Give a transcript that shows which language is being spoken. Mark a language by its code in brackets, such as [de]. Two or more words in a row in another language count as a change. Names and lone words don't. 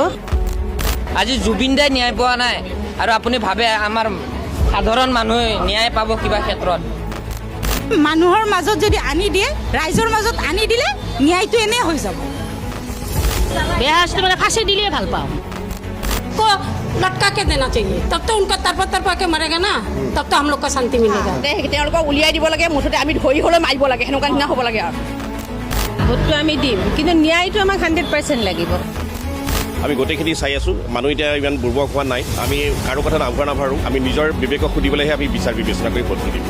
[as] আজি জুবিন দাই ন্যায় পোৱা নাই আৰু আপুনি ভাবে আমাৰ সাধাৰণ মানুহে ন্যায় পাব কিবা ক্ষেত্ৰত মানুহৰ মাজত যদি আনি দিয়ে ৰাইজৰ মাজত আনি দিলে ন্যায়টো এনে হৈ যাব বেয়া শাস্তি মানে ফাঁসি দিলে ভাল পাওঁ [hi] को लटका के देना चाहिए तब तो उनका तरफा के मरेगा ना तब तो हम लोग का शांति मिलेगा [as] তেওঁলোকক উলিয়াই দিব লাগে মুঠতে আমি ধৰি হ'লে মাৰিব লাগে সেনেকুৱা নিচিনা হ'ব লাগে আৰু ভোটটো আমি দিম কিন্তু ন্যায়টো আমাক 100% লাগিব আমি গোটেইখিনি চাই আছোঁ মানুহ এতিয়া ইমান বুৰ্বক হোৱা নাই আমি কাৰো কথা নাভাৰোঁ আমি নিজৰ বিবেকক সুধিবলৈহে আমি বিচাৰ বিবেচনা কৰি ভোট দিম